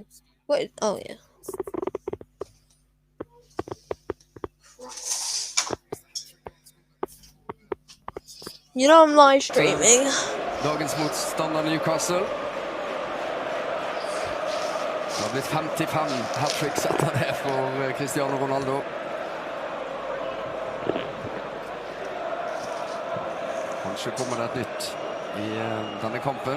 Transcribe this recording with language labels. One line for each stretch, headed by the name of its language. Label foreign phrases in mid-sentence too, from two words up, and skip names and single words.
English: What? Oh yeah. You know I'm live streaming.
Swedish: Dagens motståndare Newcastle. Det har blivit 55 hattrick satta där för Cristiano Ronaldo.
Norwegian: Kanskje kommer det et nytt i denne kampen.